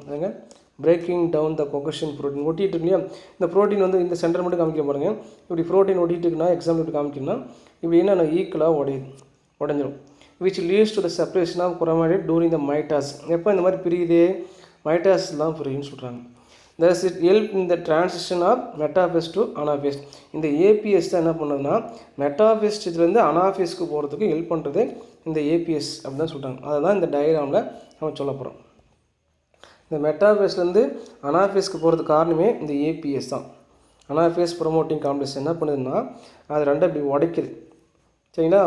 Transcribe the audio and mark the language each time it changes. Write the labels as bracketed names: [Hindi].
[Tamil] அதுங்க [English] Breaking down the cohesin protein. [Tamil] ஒட்டிகிட்டு இருக்கு இல்லையா, இந்த ப்ரோட்டீன் வந்து இந்த சென்டர் மட்டும் காமிக்க பாருங்க. இப்படி ப்ரோட்டீன் ஒட்டிகிட்டு இருக்குன்னா எக்ஸாம்பிள் இப்படி காமிக்கணும்னா இப்படி என்ன ஈக்குவலாக உடஞ்சிரும். [English] Which leads to the separation of chromatid during the mitosis. [Tamil] எப்போ இந்த மாதிரி பிரியுது, மைட்டாஸ் தான் பிரியுன்னு சொல்கிறாங்க. [English] Thus it help in the transition of metaphase to anaphase. [Tamil] இந்த ஏபிஎஸ் தான் என்ன பண்ணுதுன்னா மெட்டாஃபேஸ் இதுலேருந்து அனாஃபேஸ்க்கு போகிறதுக்கு ஹெல்ப் பண்ணுறது இந்த ஏபிஎஸ் அப்படின்னு தான் சொல்கிறாங்க. அதை தான் இந்த டயக்ராமில் நம்ம சொல்ல போகிறோம். இந்த மெட்டாஃபேஸ்லேருந்து அனாஃபேஸ்க்கு போகிறதுக்கு காரணமே இந்த ஏபிஎஸ் தான். அனாஃபேஸ் ப்ரோமோட்டிங் காம்ப்ளெக்ஸ் என்ன பண்ணுதுன்னா அது ரெண்டும் இப்படி உடைக்குது. சரிங்களா?